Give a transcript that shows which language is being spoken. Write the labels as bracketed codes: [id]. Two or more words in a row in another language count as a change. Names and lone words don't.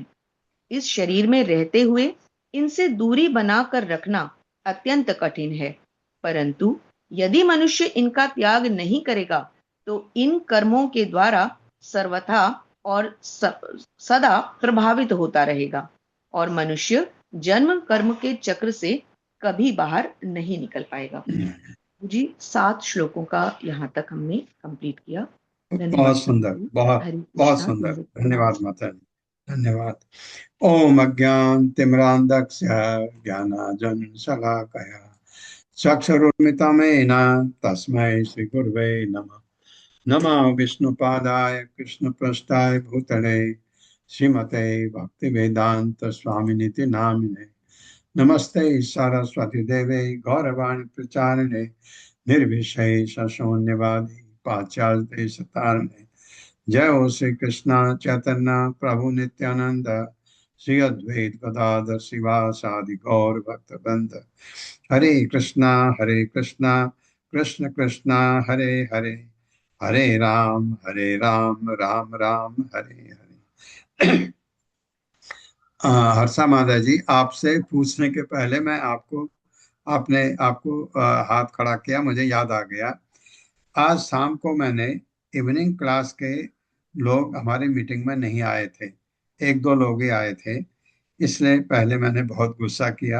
[hi] इस शरीर में रहते हुए इनसे दूरी बनाकर रखना अत्यंत कठिन है, परंतु यदि मनुष्य इनका त्याग नहीं करेगा तो इन कर्मों के द्वारा सर्वथा और सदा प्रभावित होता रहेगा और मनुष्य जन्म कर्म के चक्र से कभी बाहर नहीं निकल पाएगा। जी, 7 श्लोकों का यहाँ तक हमने कंप्लीट किया। बहुत सुंदर, बहुत सुंदर। धन्यवाद माता जी, धन्यवाद। [sa] ओम अज्ञानतिमिरान्धस्य ज्ञानांजन शलाकया चक्षुरुन्मिलितं तस्मै श्री गुरवे नमः। नमः विष्णुपादाय कृष्णप्रेष्ठाय भूतले श्रीमते भक्तिवेदांत स्वामिनिति नामिने। नमस्ते सरस्वती देवे गौरवाणी प्रचारिणे निर्विशेष शून्यवादी पाश्चात्य देशतारिणे। जय हो श्री कृष्ण चैतन्य प्रभु नित्यानंद श्री अद्वैत गदाधर शिवासादि गौर भक्तवृंद। हरे कृष्णा कृष्ण कृष्णा हरे हरे, हरे राम राम राम हरे हरे। [hi] हर्षा माता जी, आपसे पूछने के पहले मैं आपने हाथ खड़ा किया, मुझे याद आ गया। आज शाम को मैंने [en] evening class [hi] के लोग हमारी मीटिंग में नहीं आए थे, 1-2 लोग ही आए थे, इसलिए पहले मैंने बहुत गुस्सा किया।